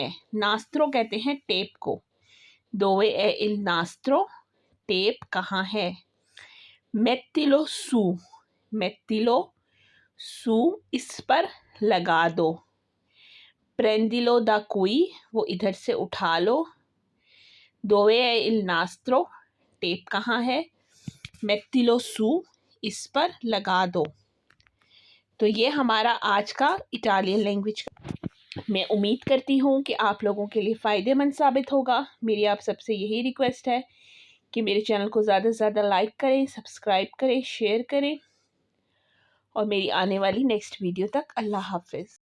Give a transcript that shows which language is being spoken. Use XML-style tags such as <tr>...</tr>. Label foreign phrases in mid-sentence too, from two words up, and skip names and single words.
<hi>nastro कहते हैं टेप को।</hi> <it>dove è il nastro</it> <hi>टेप कहाँ है।</hi> <it>mettilo su, mettilo su</it> <hi>इस पर लगा दो।</hi> <it>prendilo da qui</it> <hi>वो इधर से उठा लो।</hi> <it>dove è il nastro</it> <hi>टेप कहाँ है।</hi> <it>mettilo su</it> <hi>इस पर लगा दो। तो ये हमारा आज का</hi> <en>Italian language</en> <hi>मैं उम्मीद करती हूँ कि आप लोगों के लिए फ़ायदेमंद साबित होगा। मेरी आप सबसे यही रिक्वेस्ट है कि मेरे चैनल को ज़्यादा से ज़्यादा लाइक करें, सब्सक्राइब करें, शेयर करें और मेरी आने वाली</hi> <en>next video</en> <hi>तक अल्लाह हाफ़िज़।</hi>